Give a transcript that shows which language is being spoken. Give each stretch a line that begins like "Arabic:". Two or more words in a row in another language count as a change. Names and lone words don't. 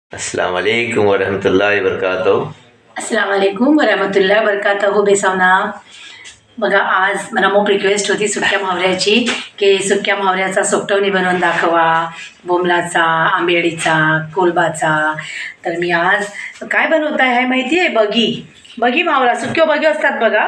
Arabic: السلام عليكم ورحمة الله وبركاته. السلام عليكم ورحمة الله وبركاته.
Marathi: बेसावना बघा, आज मला मोप रिक्वेस्ट होती सुक्या मावऱ्याची की सुक्या मावऱ्याचा सोकटवणी बनवून दाखवा, बोमलाचा, आंबेडीचा, कोलबाचा. तर मी आज काय बनवत आहे माहिती आहे? बगी मावरा, सुक्यो बगी असतात बघा.